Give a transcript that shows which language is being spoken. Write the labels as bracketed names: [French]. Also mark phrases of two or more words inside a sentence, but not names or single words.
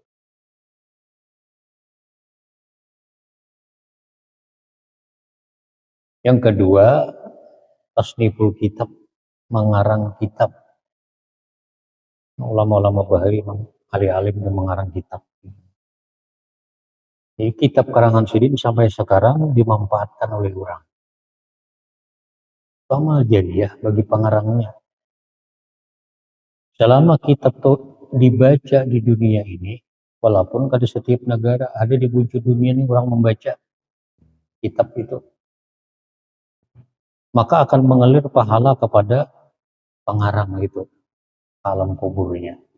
[Indonesian] Yang kedua, [Arabic] tasniful kitab, [Indonesian] mengarang kitab. [Banjar] Ulama-ulama bahari, ahli-alim yang mengarang kitab. Jadi kitab karangan Sidin sampai sekarang dimanfaatkan oleh orang. [Indonesian] Amal jariah bagi pengarangnya. Selama kitab itu dibaca di dunia ini, walaupun pada setiap negara ada di wujud dunia ini orang membaca kitab itu, maka akan mengalir pahala kepada pengarang itu, alam kuburnya.